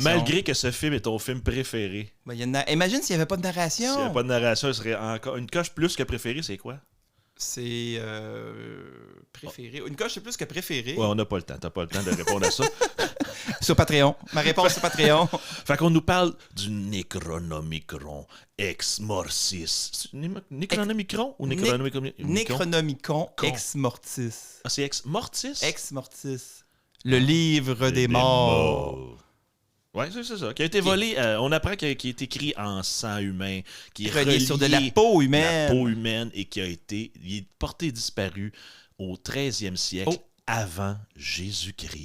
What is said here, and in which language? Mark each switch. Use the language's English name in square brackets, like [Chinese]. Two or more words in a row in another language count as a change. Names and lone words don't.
[French] Malgré que ce film est ton film préféré. Ben, il y a Imagine s'il n'y avait pas de narration. S'il n'y avait pas de narration, ce serait encore une coche plus que préféré, c'est quoi? C'est préféré. Une coche, c'est plus que préféré. Ouais, on n'a pas le temps. T'as pas le temps de répondre à ça. Sur Patreon. Ma réponse sur Patreon. Fait qu'on nous parle du Necronomicron Ex Mortis. C'est Necronomicron ou Necronomicron? Necronomicon Con. Ex Mortis. Ah, c'est Ex Mortis? Ex Mortis. Le livre des morts. Ouais, c'est ça. Qui a été volé. On apprend qu'il est écrit en sang humain. Qui est Relié sur de la relié peau à humaine. la peau humaine et qui a été. Il est porté disparu au 13e siècle Oh. avant Jésus-Christ.